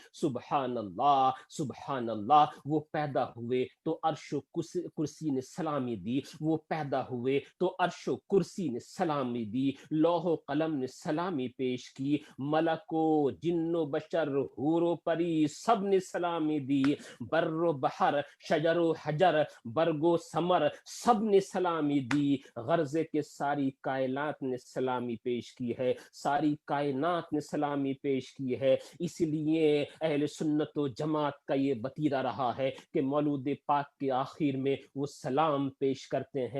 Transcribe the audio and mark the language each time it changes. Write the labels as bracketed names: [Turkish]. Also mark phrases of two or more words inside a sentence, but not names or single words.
[Arabic] سبحان اللہ سبحان اللہ. [Urdu] وہ پیدا ہوئے تو عرش و کرسی نے سلامی دی، وہ پیدا ہوئے تو عرش و کرسی نے سلامی دی، لوح و قلم نے سلامی پیش کی، ملک و جن و بشر حور و پری سب نے سلامی دی، بر و بحر شجر و حجر برگ و ثمر سب نے سلامی دی. غرض کے ساری کائنات نے سلامی پیش کی ہے، ساری کائنات نے سلامی پیش کی ہے. اس لیے اہل سنت و جماعت کا یہ وتیرہ رہا ہے کہ مولود پاک کے آخر میں وہ سلام پیش کرتے ہیں.